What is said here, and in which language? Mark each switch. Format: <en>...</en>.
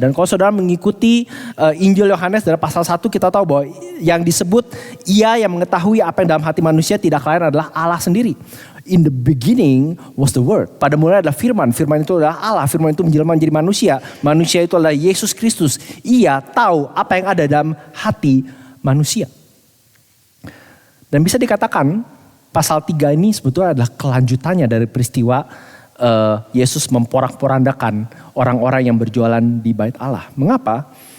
<id>Dan kalau saudara mengikuti Injil Yohanes dari pasal 1 kita tahu bahwa yang disebut ia yang mengetahui apa yang dalam hati manusia tidak lain adalah Allah sendiri.</id> <en>In the beginning was the word.</en> <id>Pada mulanya adalah firman. Firman itu adalah Allah. Firman itu menjelma menjadi manusia. Manusia itu adalah Yesus Kristus. Ia tahu apa yang ada dalam hati manusia. Dan bisa dikatakan pasal 3 ini sebetulnya adalah kelanjutannya dari peristiwa Yesus memporak-porandakan orang-orang yang berjualan di bait Allah. Mengapa?</id>